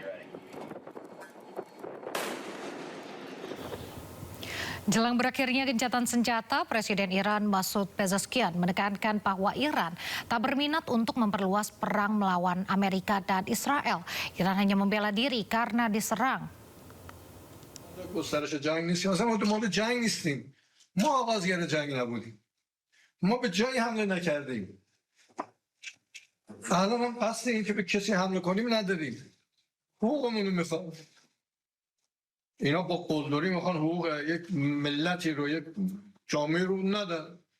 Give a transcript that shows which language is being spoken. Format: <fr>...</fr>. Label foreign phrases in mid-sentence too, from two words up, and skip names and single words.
<id>Jelang berakhirnya gencatan senjata, Presiden Iran Masoud Pezeshkian menekankan bahwa Iran tak berminat untuk memperluas perang melawan Amerika dan Israel. Iran hanya membela diri karena diserang.</id> <fa>گسترش جنگ نیست. مثلا ما تو مورد جنگ نیستیم. ما آغازگر جنگ نبودیم. ما به جایی حمله نکردیم. الان هم قصد این که به کسی حمله کنیم نداریم. حقوقمون رو میخوام. اینا با قلدری میخوان حقوق یک ملتی رو، یک جامعه رو ندن.</fa>